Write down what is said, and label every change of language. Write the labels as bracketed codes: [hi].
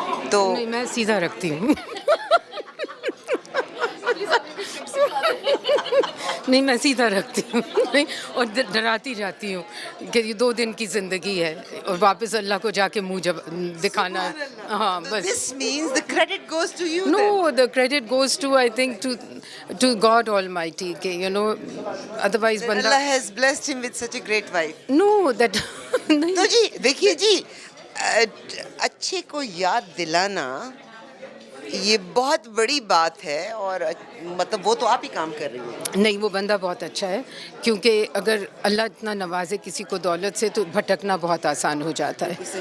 [ur] تو نہیں, میں سیدھا رکھتی ہوں. نہیں, میں سیدھا رکھتی ہوں اور ڈراتی جاتی ہوں کہ یہ 2 دن کی زندگی ہے اور واپس اللہ کو جا کے منہ جب دکھانا ہے. ہاں بس. [en] this means the credit goes to you. No, the credit goes to, I think, to God Almighty. [ur] کہ otherwise بندہ. [en] Allah has blessed him with such a great wife. No, that. [ur] تو جی دیکھیے جی, اچھے کو یاد دلانا یہ بہت بڑی بات ہے, اور مطلب وہ تو آپ ہی کام کر رہی ہیں. نہیں, وہ بندہ بہت اچھا ہے, کیونکہ اگر اللہ اتنا نوازے کسی کو دولت سے تو بھٹکنا بہت آسان ہو جاتا ہے.